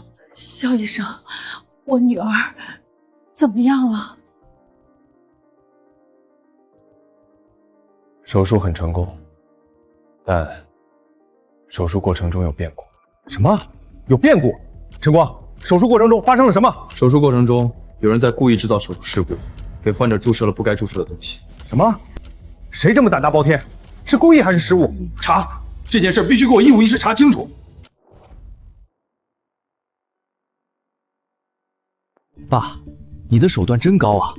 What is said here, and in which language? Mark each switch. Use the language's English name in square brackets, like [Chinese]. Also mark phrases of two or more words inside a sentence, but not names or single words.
[Chinese] 肖醫生，我女兒怎麼樣了？手術很成功，但手術過程中有變故。什麼？有變故？晨光，手術過程中發生了什麼？手術過程中，有人在故意制造手術事故，給患者注射了不該注射的東西。什麼？誰這麼膽大包天？是故意還是失誤？查！這件事必須給我一五一十查清楚。爸，你的手段真高啊！